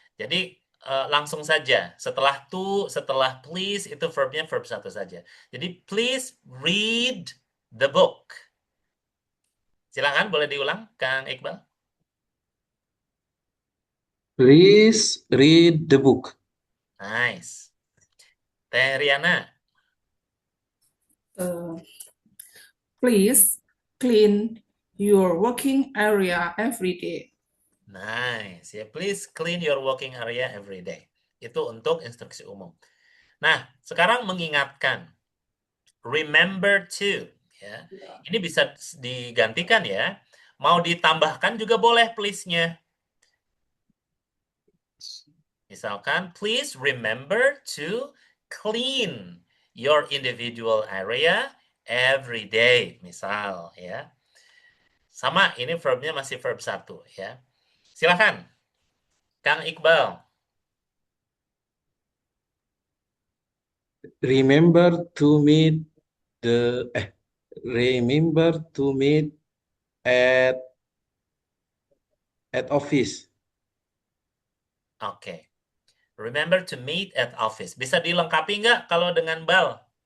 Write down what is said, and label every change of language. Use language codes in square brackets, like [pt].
[id] Jadi langsung saja setelah to, setelah please itu verbnya verb 1 saja. Jadi [en] please read the book. [id] Silakan boleh diulang Kang Iqbal. [en] Please read the book. Nice. Teh Riana. Please clean your working area every day. Nice. [id] Ya, [en] please clean your working area every day. [id] Itu untuk instruksi umum. Nah, sekarang mengingatkan. [en] Remember to. [id] Ya. Ini bisa digantikan ya. Mau ditambahkan juga boleh please-nya. [en] Misalkan, please remember to clean your individual area every day. [id] Misal ya. Sama, ini verbnya masih verb 1 ya. Silakan. Kang Iqbal. [en] Remember to meet remember to meet at at office. [id] Oke. [en] Remember to meet at office. [id] Bisa dilengkapi nggak kalau dengan Bal?